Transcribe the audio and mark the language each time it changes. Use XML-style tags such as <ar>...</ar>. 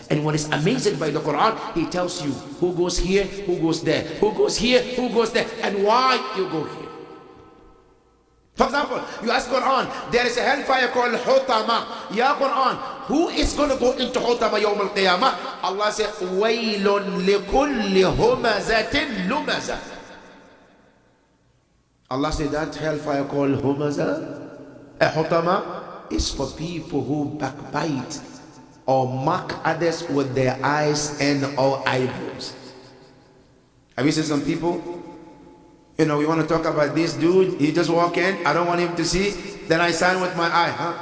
<en>And what is amazing by the Quran, he tells you who goes here, who goes there, who goes here, who goes there, and why you go here. For example, you ask Quran, there is a hellfire called Hotama. Ya Quran, who is going to go into Hotama Yawm al-Qiyamah? Allah said,</en> <ar>وَيْلٌ لِكُلِّ هُمَزَةٍ لُمَزَةٍ.</ar> <en>Allah said that hellfire called Humaza, Hutama, is for people who backbite or mock others with their eyes and or eyebrows. Have you seen some people? You know, we want to talk about this dude, he just walk in, I don't want him to see, then I sign with my eye, huh?</en>